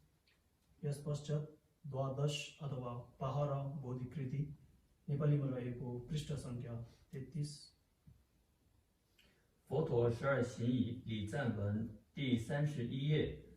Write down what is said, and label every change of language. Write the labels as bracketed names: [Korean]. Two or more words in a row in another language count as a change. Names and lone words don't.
[Nepali] यस पश्चात द्वादश अथवा पहारा बोधिकृति नेपालीमा रहेको पृष्ठ सङ्ख्या 33 [Chinese] 佛陀12行仪礼赞文第31页。